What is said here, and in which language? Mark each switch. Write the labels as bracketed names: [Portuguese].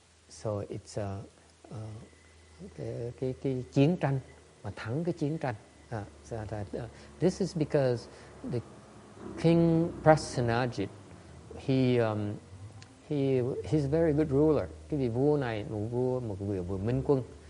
[English] So it's [Vietnamese] cái chiến tranh, mà thắng cái chiến tranh. [English] So this is because the King Prasenajit, he's a very good ruler. [Vietnamese] Cái vị vua này, một vị minh quân.